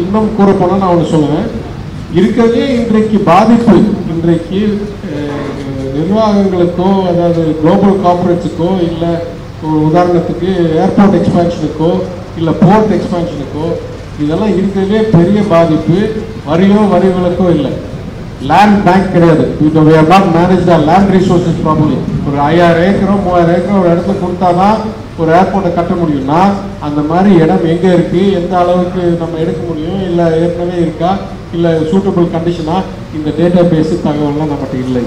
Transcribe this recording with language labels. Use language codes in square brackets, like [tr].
[ta] இன்னும் கூறப்போனால் நான் ஒன்று சொல்லுவேன். இருக்கிறதே இன்றைக்கு பாதிப்பு, இன்றைக்கு நிர்வாகங்களுக்கோ அதாவது குளோபல் கார்பரேட்ஸுக்கோ இல்லை உதாரணத்துக்கு ஏர்போர்ட் எக்ஸ்பேன்ஷனுக்கோ இல்லை போர்ட் எக்ஸ்பேன்ஷனுக்கோ இதெல்லாம் இருக்கிறதே பெரிய பாதிப்பு. வரியோ வரி விலக்கோ இல்லை. லேண்ட் பேங்க் கிடையாது. [en] we have not managed our land resources properly. [ta] ஒரு 5000 ஏக்கரோ 3000 ஏக்கரோ ஒரு இடத்துல கொடுத்தா தான் ஒரு ஏர்போர்ட்டை கட்ட முடியும்னா அந்த மாதிரி இடம் எங்கே இருக்குது, எந்த அளவுக்கு நம்ம எடுக்க முடியும், இல்லை ஏற்கனவே இருக்கா, இல்லை சூட்டபிள் கண்டிஷனா, இந்த டேட்டா பேஸு தகவல்லாம் நம்மகிட்ட இல்லை.